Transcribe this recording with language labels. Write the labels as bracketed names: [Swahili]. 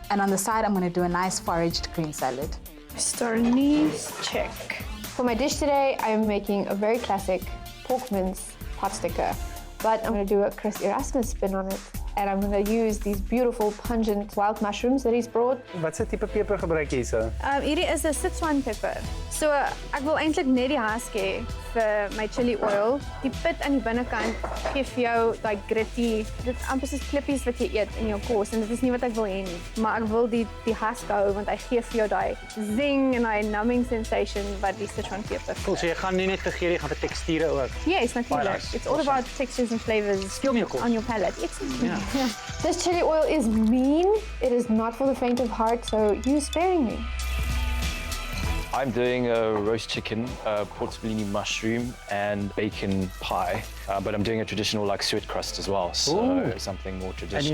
[English] And on the side, I'm going to do a nice foraged green salad. Star anise, check. For my dish today, I'm making a very classic pork mince pot sticker, but I'm going to do a Chris Erasmus spin on it. And I'm going to use these beautiful pungent wild mushrooms that he's brought. [Afrikaans] Wat se tipe peper gebruik jy hierso? Hierdie is 'n Sichuan pepper. So ek wil eintlik net die husk hê vir my chili oil. Die pit aan die binnekant gee vir jou daai gritty, dit is amper soos klippies wat jy eet in jou kos en dit is nie wat ek wil hê nie. Maar ek wil die husk hou want hy gee vir jou daai zing en daai [English] numbing sensation [Afrikaans] wat die Sichuan pepper. Cool, so jy gaan nie net vir geur, jy gaan vir teksture ook. Yes, natuurlijk. [English] Nice. It's all about textures and flavors on your palate. Yeah. Yeah. This chili oil is mean. It is not for the faint of heart, so use sparingly. I'm doing a roast chicken, portobello mushroom and bacon pie, but I'm doing a traditional like suet crust as well, so something more traditional.